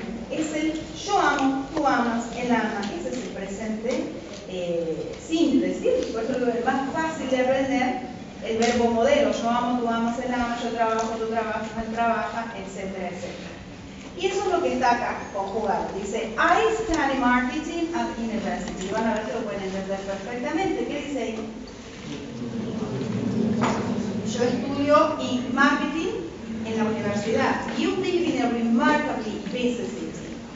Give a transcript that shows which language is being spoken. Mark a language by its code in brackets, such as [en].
[es] Es el yo amo, tú amas, él ama. Ese es el presente simple, ¿sí? Por eso es más fácil de aprender el verbo modelo. Yo amo, tú amas, él ama, yo trabajo, tú trabajas, él trabaja, etcétera, etcétera. Y eso es lo que está acá conjugado. Dice, [en] I study marketing at university. [es] Van a ver que lo pueden entender perfectamente. ¿Qué dice ahí? Yo estudio marketing en la universidad. [en] You live in a remarkably busy city.